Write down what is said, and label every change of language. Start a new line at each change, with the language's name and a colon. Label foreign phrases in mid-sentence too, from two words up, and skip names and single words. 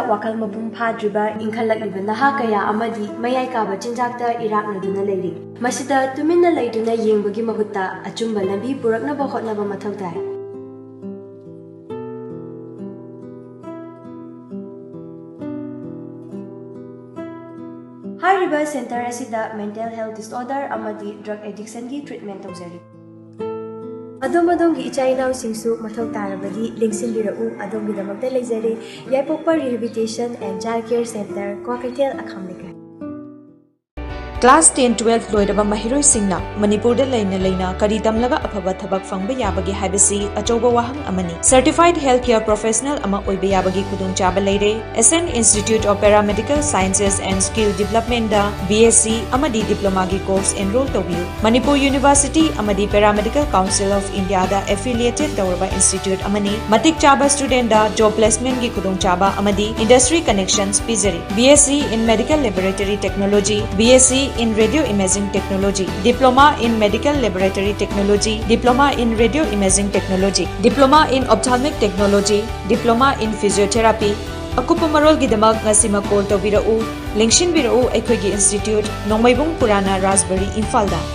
Manipuri: wakal mapung phadriba inkhalakliba naha kaya amadi mayai kaba chinjakta iraknaduna leiri. Masida tuminna leiduna yengbagi mahutta achumba lambi puraknaba hotnaba mathau tai. Hariba center asida
English: mental health disorder
Manipuri: amadi
English: drug addiction
Manipuri: gi treatment tawjari. Adom-adom gi ichainaw singsu mathau tarabadi lingsinbirau adom gi damakta leizari Yaipokpa Rehabilitation and Child Care Center Kwakaitel Akhamlika. Class 10-12 loiraba mahiroi singna Manipurda leina kari tamlaga afaba thabak fangba yabagi habisi achoba wahang amani.
English: Certified Healthcare Professional
Manipuri: ama oiba yabagi khudungchaba leire. SN Institute of Paramedical Sciences and Skill Development da BSc amadi diploma gi
English: course enroll
Manipuri: tawbiu. Manipur University amadi Paramedical Council of India da affiliated tawraba institute amani. Matik chaba student da
English: job placement
Manipuri: gi khudungchaba amadi
English: industry connections
Manipuri: pizari.
English: BSc in Medical Laboratory Technology, BSc in Radio Imaging Technology, Diploma in Medical Laboratory Technology, Diploma in Radio Imaging Technology, Diploma in Ophthalmic Technology, Diploma in Physiotherapy.
Manipuri: Akupa marol gidamak ngasima call tawbirau, lengshin birau aikhoigi institute, Nongmaibung Purana Raspberry Infalda.